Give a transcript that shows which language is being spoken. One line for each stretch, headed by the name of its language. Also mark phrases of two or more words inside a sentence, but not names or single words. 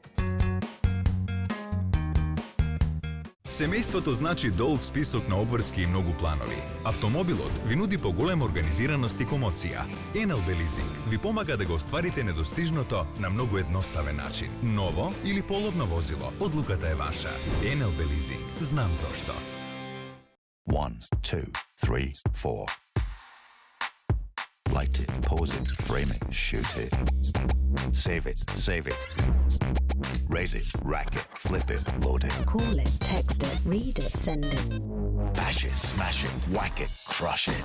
Macedonian: Семејството значи долг список на обврски и многу планови. Автомобилот ви нуди поголема организираност и комоција. НЛБ Leasing ви помага да го остварите недостижното на многу едноставен начин. Ново или половно возило, одлуката е ваша. НЛБ Leasing. Знам зошто.
English: 1, 2, 3, 4. Light it, pose it, frame it, shoot it. Save it, save it. Raise it, rack it, flip it, load it. Call it, text it, read it, send it. Bash it, smash it, whack it, crush it.